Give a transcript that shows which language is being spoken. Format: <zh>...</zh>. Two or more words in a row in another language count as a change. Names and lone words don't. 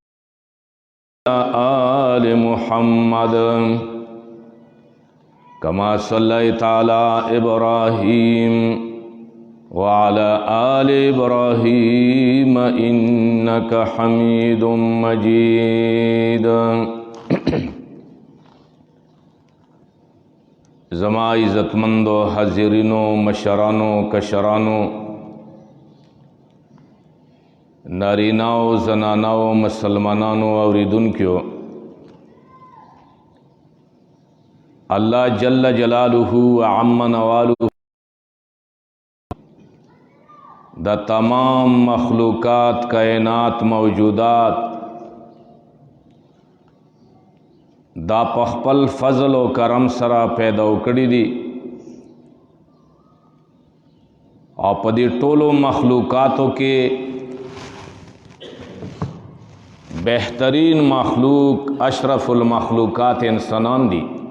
<ar>آل محمد كما صليت على إبراهيم وعلى آل إبراهيم إنك حميد مجيد</ar> <ps>زما عزتمندو حاضرینو مشرانو کشرانو ناریناو زناناو مسلمانانو اوریدونکو</ps> <ar>اللہ جل جلالہ وعم نوالہ</ar> <ps>د تمام مخلوقات کائنات موجودات دا په خپل فضل او کرم سره پیدا وکړي دي او په دې ټولو مخلوقاتو کې بهترین مخلوق</ps> <ar>اشرف المخلوقات</ar> <ps>انسانان دي</ps>